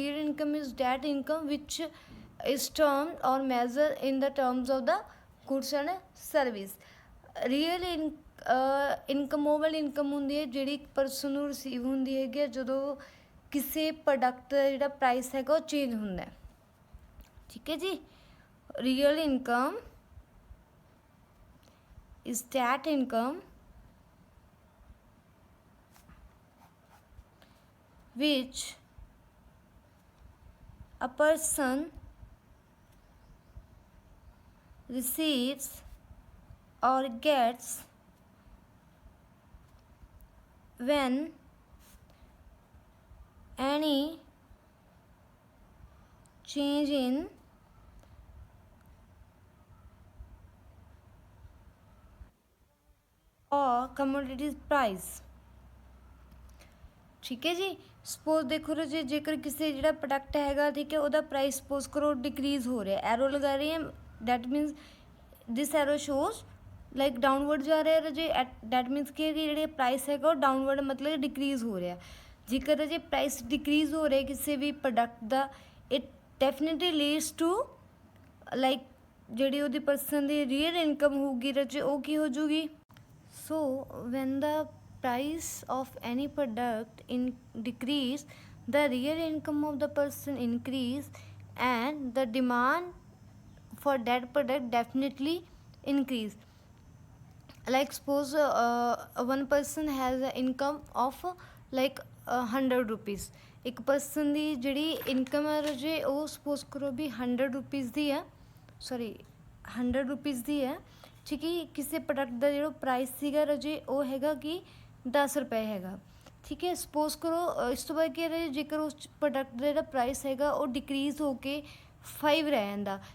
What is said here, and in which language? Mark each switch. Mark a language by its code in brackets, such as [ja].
[en] Real income is that income which is termed or measured in the terms of the goods and service. [pa] Real income ਉਹ ਵਾਲੀ income ਹੁੰਦੀ ਹੈ ਜਿਹੜੀ ਇੱਕ person ਨੂੰ receive ਹੁੰਦੀ ਹੈਗੀ ਜਦੋਂ ਕਿਸੇ ਪ੍ਰੋਡਕਟ ਦਾ ਜਿਹੜਾ ਪ੍ਰਾਈਸ ਹੈਗਾ ਉਹ ਚੇਂਜ ਹੁੰਦਾ, ਠੀਕ ਹੈ ਜੀ। [en] real income is that income which a person receives or gets when any change in or commodities price, [pa] ਠੀਕ ਹੈ ਜੀ। ਸਪੋਜ਼ ਦੇਖੋ ਰਾਜੇ ਜੇਕਰ ਕਿਸੇ ਜਿਹੜਾ ਪ੍ਰੋਡਕਟ ਹੈਗਾ, ਠੀਕ ਹੈ, ਉਹਦਾ ਪ੍ਰਾਈਸ ਸਪੋਜ਼ ਕਰੋ ਡਿਕਰੀਜ਼ ਹੋ ਰਿਹਾ, ਐਰੋ ਲਗਾ ਰਹੀ ਹੈ, [en] that means this arrow shows like downward [pa] ਜਾ ਰਿਹਾ ਰਾਜੇ, ਡੈਟ ਮੀਨਸ ਕਿ ਜਿਹੜੇ ਪ੍ਰਾਈਸ ਹੈਗਾ ਉਹ ਡਾਊਨਵਰਡ ਮਤਲਬ ਡਿਕਰੀਜ਼ ਹੋ ਰਿਹਾ। ਜੇਕਰ ਰਾਜੇ ਪ੍ਰਾਈਸ ਡਿਕਰੀਜ਼ ਹੋ ਰਿਹਾ ਕਿਸੇ ਵੀ product ਦਾ, [en] it definitely leads to like [pa] ਜਿਹੜੀ ਉਹਦੀ ਪਰਸਨ ਦੀ ਰੀਅਲ ਇਨਕਮ ਹੋਊਗੀ ਰਾਜੇ ਉਹ ਕੀ ਹੋ ਜੂਗੀ। [en] So when the price of any product decrease, the real income of the person increase and the demand for that product definitely increase. Like suppose one person has an income of like 100 rupees. [pa] ਇੱਕ person ਦੀ ਜਿਹੜੀ income ਹੈ ਰਾਜੇ ਉਹ suppose ਕਰੋ ਵੀ 100 rupees ਦੀ ਹੈ, sorry 100 rupees ਦੀ ਹੈ, ਠੀਕ ਹੈ। ਕਿਸੇ ਪ੍ਰੋਡਕਟ ਦਾ ਜਿਹੜਾ ਪ੍ਰਾਈਸ ਸੀਗਾ ਰਾਜੇ ਉਹ ਹੈਗਾ ਕਿ 10 ਰੁਪਏ ਹੈਗਾ, ਠੀਕ ਹੈ। ਸਪੋਜ਼ ਕਰੋ ਇਸ ਤੋਂ ਬਾਅਦ ਕੀ ਹੈ ਜੇਕਰ ਉਸ ਪ੍ਰੋਡਕਟ ਦਾ ਜਿਹੜਾ ਪ੍ਰਾਈਸ ਹੈਗਾ ਉਹ ਡਿਕਰੀਜ਼ ਹੋ ਕੇ 5 ਰਹਿ ਜਾਂਦਾ।